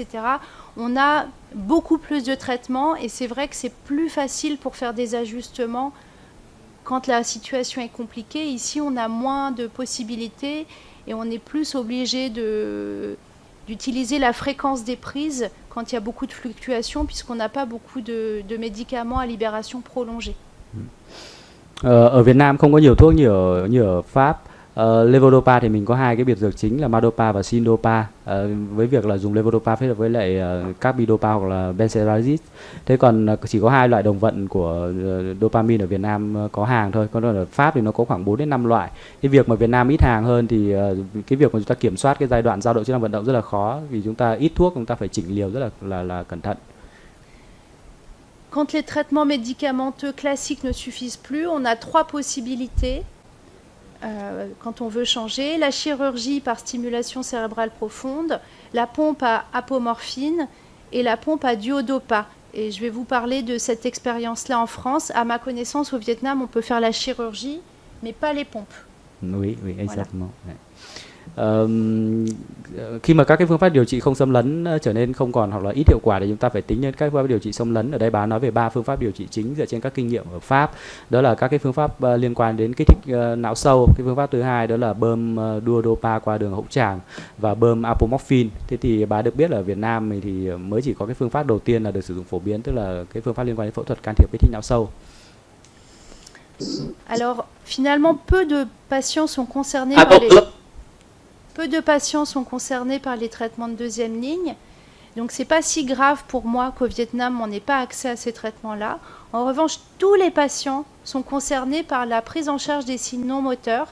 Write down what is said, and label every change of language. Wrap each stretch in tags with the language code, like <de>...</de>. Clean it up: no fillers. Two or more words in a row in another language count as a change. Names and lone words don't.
<fr>On a beaucoup plus de traitements et c'est vrai que c'est plus facile pour faire des ajustements quand la situation est compliquée. Ici, on a moins de possibilités et on est plus obligé d'utiliser la fréquence des prises quand il y a beaucoup de fluctuations puisqu'on n'a pas beaucoup de médicaments à libération prolongée.</fr> <vi>Ở Việt Nam không có nhiều thuốc như ở Pháp. Levodopa thì mình có hai cái biệt dược chính là Madopa và Sindopa, với việc là dùng levodopa phối hợp với lại carbidopa hoặc là benzodiazepine. Thế còn chỉ có hai loại đồng vận của dopamine ở Việt Nam có hàng thôi, còn ở Pháp thì nó có khoảng 4 đến 5 loại. Cái việc mà Việt Nam ít hàng hơn thì cái việc mà chúng ta kiểm soát cái giai đoạn dao động chức năng vận động rất là khó, vì chúng ta ít thuốc, chúng ta phải chỉnh liều rất là cẩn thận.</vi> <fr>Quand les traitements médicamenteux classiques ne suffisent plus, on a 3 possibilités quand on veut changer. La chirurgie par stimulation cérébrale profonde, la pompe à apomorphine et la pompe à duodopa. Et je vais vous parler de cette expérience-là en France. À ma connaissance, au Vietnam, on peut faire la chirurgie, mais pas les pompes. Oui, exactement. Voilà.</fr> <vi>Khi mà các cái phương pháp điều trị không xâm lấn trở nên không còn hoặc là ít hiệu quả thì chúng ta phải tính đến các phương pháp điều trị xâm lấn. Ở đây bà nói về 3 phương pháp điều trị chính dựa trên các kinh nghiệm ở Pháp. Đó là các cái phương pháp liên quan đến kích thích não sâu. Cái phương pháp thứ hai đó là bơm duodopa qua đường hỗn tràng và bơm apomorphine. Thế thì bà được biết là ở Việt Nam thì mới chỉ có cái phương pháp đầu tiên là được sử dụng phổ biến, tức là cái phương pháp liên quan đến phẫu thuật can thiệp kích thích não sâu.</vi> <fr>Alors, finalement, peu de patients sont concernés par les traitements de deuxième ligne. Donc, ce n'est pas si grave pour moi qu'au Vietnam, on n'ait pas accès à ces traitements-là. En revanche, tous les patients sont concernés par la prise en charge des signes non moteurs.</fr>